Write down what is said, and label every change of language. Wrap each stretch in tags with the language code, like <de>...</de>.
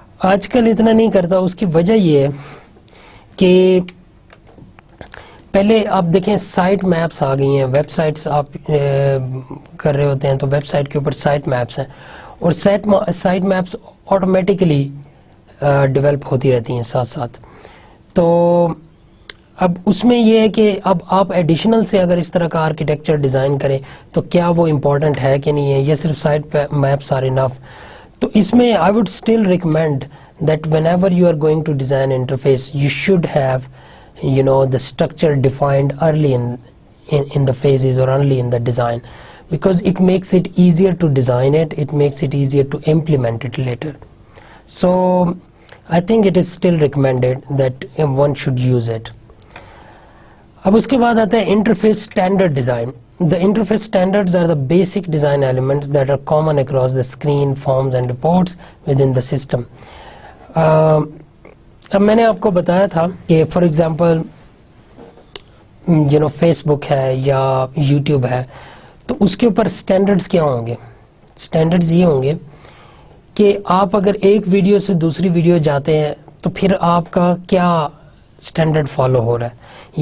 <ur>آج کل اتنا نہیں کرتا. اس کی وجہ یہ ہے کہ پہلے آپ دیکھیں سائٹ میپس آ گئی ہیں, ویب سائٹس آپ کر رہے ہوتے ہیں تو ویب سائٹ کے اوپر سائٹ میپس ہیں, اور سائٹ میپس آٹومیٹکلی ڈیولپ ہوتی رہتی ہیں ساتھ ساتھ. تو اب اس میں یہ ہے کہ اب آپ ایڈیشنل سے اگر اس طرح کا آرکیٹیکچر ڈیزائن کریں تو کیا وہ امپورٹنٹ ہے کہ نہیں ہے, یہ صرف</ur> <en>Site maps are enough.</en> <ur>تو اس میں</ur> <en>I would still recommend that whenever you are going to design interface, you should have the structure defined early in the phases or early in the design, because it makes it easier to design it, it makes it easier to implement it later. So I think it is still recommended that one should use it.</en> <ur>اب اس کے بعد آتا ہے</ur> <en>interface standard design. The interface standards are the basic design elements that are common across the screen, forms and reports within the system.</en> <ur>اب میں نے آپ کو بتایا تھا کہ</ur> <en>for example</en> <ur>فیس بک ہے یا یوٹیوب ہے, تو اس کے اوپر سٹینڈرڈز کیا ہوں گے. سٹینڈرڈز یہ ہوں گے کہ آپ اگر ایک ویڈیو سے دوسری ویڈیو جاتے ہیں تو پھر آپ کا کیا سٹینڈرڈ فالو ہو رہا ہے.</ur>